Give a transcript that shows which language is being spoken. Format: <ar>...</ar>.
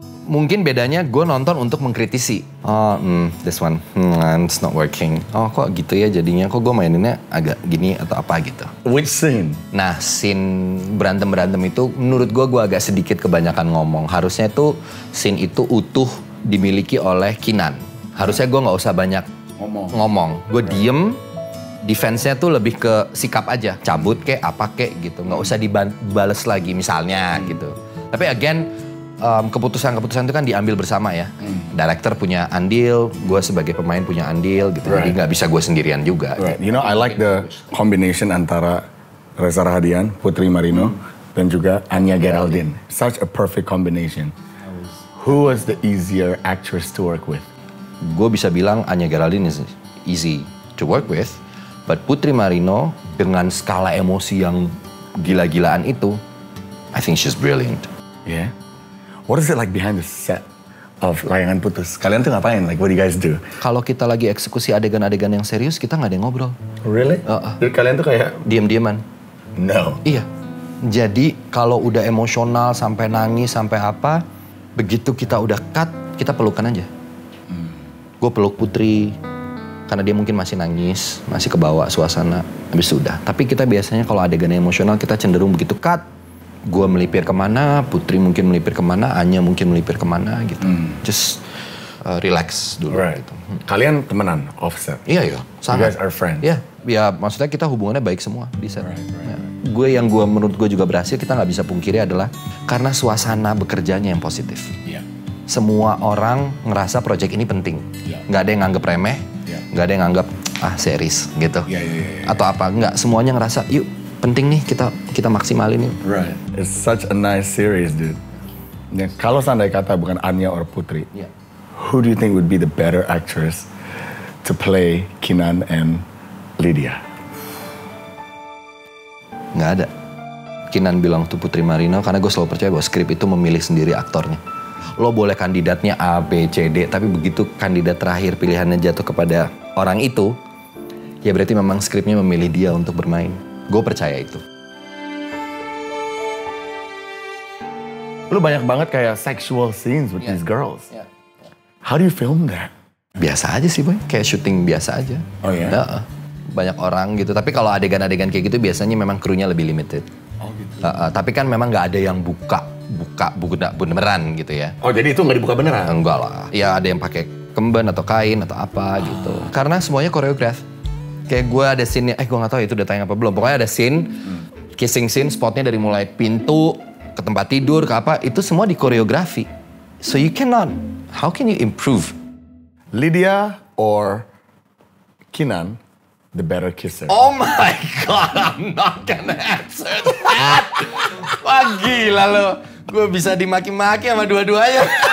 <id>Mungkin bedanya gue nonton untuk mengkritisi.</id> <en>This one, it's not working.</en> <id>Oh, kok gitu ya jadinya? Kok gue maininnya agak gini atau apa gitu.</id> <en>Which scene?</en> <id>Nah, scene berantem-berantem itu menurut gue agak sedikit kebanyakan ngomong. Harusnya itu scene itu utuh dimiliki oleh Kinan. Harusnya gue nggak usah banyak ngomong. Gue diem, defense-nya tuh lebih ke sikap aja. Cabut kek, apa kek gitu. Nggak usah dibales lagi misalnya gitu. Tapi again, keputusan-keputusan itu kan diambil bersama ya. Director punya andil, gue sebagai pemain punya andil gitu. Jadi nggak bisa gue sendirian juga.</id> <en>Right. You know, I like the combination antara Reza Rahadian, Putri Marino,</en> <id>dan juga</id> <en>Anya Geraldine. Such a perfect combination. Who was the easier actress to work with?</en> <id>Gue bisa bilang</id> <en>Anya Geraldine is easy to work with. But</en> <id>Putri Marino dengan skala emosi yang gila-gilaan itu,</id> <en>I think she's brilliant. Yeah. What is it like behind the set of Layangan Putus?</en> <id>Kalian tuh ngapain?</id> <en>Like, what do you guys do?</en> <id>Kalau kita lagi eksekusi adegan-adegan yang serius, kita nggak ada yang ngobrol.</id> <en>Really?</en> <id>Jadi kalian tuh kayak diam-diaman.</id> <en>No.</en> <id>Iya. Jadi kalau udah emosional sampai nangis sampai apa, begitu kita udah cut, kita pelukan aja. Gue peluk Putri karena dia mungkin masih nangis, masih kebawa suasana. Habis itu udah. Tapi kita biasanya kalau adegan emosional kita cenderung begitu cut, gue melipir kemana, Putri mungkin melipir kemana, Anya mungkin melipir kemana gitu.</id> <en>Just relax</en> <id>dulu.</id> <en>Right.</en> <id>Gitu. Kalian temenan offset? Iya, sangat.</id> <en>You guys are friends?</en> <id>Iya, ya maksudnya kita hubungannya baik semua di set. Ya. Menurut gue juga berhasil, kita nggak bisa pungkiri adalah karena suasana bekerjanya yang positif. Semua orang ngerasa proyek ini penting. Nggak ada yang nganggep remeh. Nggak ada yang nganggap series gitu. Atau apa, nggak, semuanya ngerasa yuk penting nih kita maksimalin yuk.</id> <en>Right. It's such a nice series, dude.</en> <id>Ya, kalau seandainya kata bukan</id> <en>Anya or Putri, who do you think would be the better actress to play Kinan and Lydia?</en> <id>Nggak ada. Kinan bilang tuh Putri Marino karena gue selalu percaya bahwa skrip itu memilih sendiri aktornya. Lo boleh kandidatnya A, B, C, D, tapi begitu kandidat terakhir pilihannya jatuh kepada orang itu, ya berarti memang skripnya memilih dia untuk bermain. Gue percaya itu. Lu banyak banget kayak</id> <en>sexual scenes with these girls. How do you film that?</en> <id>Biasa aja sih boy, kayak syuting biasa aja. Oh ya? Ya, banyak orang gitu, tapi kalau adegan-adegan kayak gitu biasanya memang krunya lebih limited. Oh gitu. Tapi kan memang nggak ada yang buka beneran gitu ya. Oh jadi itu nggak dibuka beneran? Enggak lah, ya ada yang pakai kemben atau kain atau apa gitu. Karena semuanya koreograf. Kayak gue ada scene-nya, gue nggak tahu itu udah tayang apa belum. Pokoknya ada scene, kissing scene, spotnya dari mulai pintu ke tempat tidur ke apa, itu semua dikoreografi.</id> <en>So you cannot, how can you improve? Lydia or Kinan, the better kisser? Oh my God, I'm not gonna answer that.</en> <id>Wah gila lo, gue bisa dimaki-maki sama dua-duanya.</id>